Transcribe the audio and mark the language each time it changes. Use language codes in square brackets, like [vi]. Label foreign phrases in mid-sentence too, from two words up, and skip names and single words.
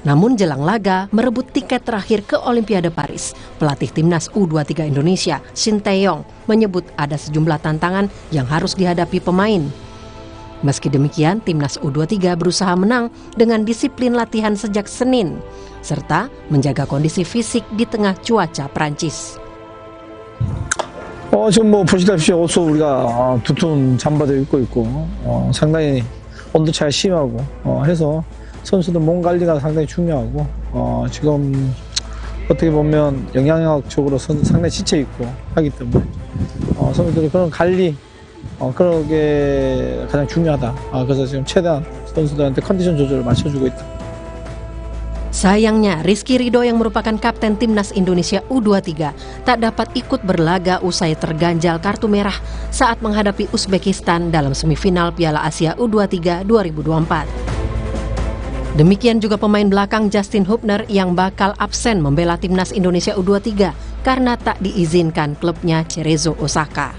[id] Namun jelang laga merebut tiket terakhir ke Olimpiade Paris, pelatih Timnas U23 Indonesia, Shin Tae-yong, menyebut ada sejumlah tantangan yang harus dihadapi pemain. Meski demikian, Timnas U23 berusaha menang dengan disiplin latihan sejak Senin, serta menjaga kondisi fisik di tengah cuaca Prancis. [ko] 지금 보시다시피 옷도 우리가 두툼 잠바도 입고 있고 상당히 온도차가 심하고 해서 선수들 몸 관리가 상당히 중요하고 지금 어떻게 보면 영양학적으로 상당히 지쳐 있고 하기 때문에 선수들이 그런 관리 그런 게 가장 중요하다. 그래서 지금 최대한 선수들한테 컨디션 조절을 맞춰주고 있다. [id] Sayangnya, Rizky Ridho yang merupakan kapten Timnas Indonesia U23 tak dapat ikut berlaga usai terganjal kartu merah saat menghadapi Uzbekistan dalam semifinal Piala Asia U23 2024. Demikian juga pemain belakang Justin Hubner yang bakal absen membela Timnas Indonesia U23 karena tak diizinkan klubnya Cerezo Osaka.